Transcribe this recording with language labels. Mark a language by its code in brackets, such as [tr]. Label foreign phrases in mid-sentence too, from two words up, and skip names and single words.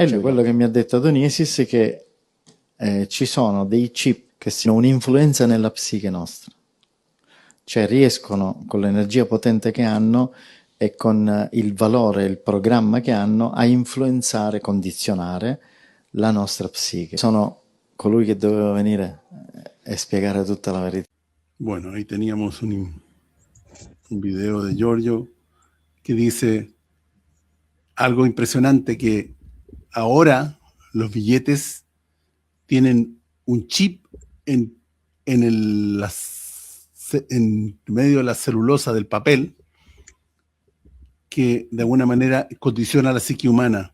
[it] Cioè, quello che mi ha detto Adoniesis è che ci sono dei chip che hanno un'influenza nella psiche nostra, cioè riescono con l'energia potente che hanno e con il valore, il programma che hanno a influenzare, condizionare la nostra psiche. Sono colui che doveva venire e spiegare tutta la verità. [es] Bueno, ahí teníamos un video de Giorgio que dice algo impresionante, que ahora los billetes tienen un chip en medio de la celulosa del papel que de alguna manera condiciona la psique humana.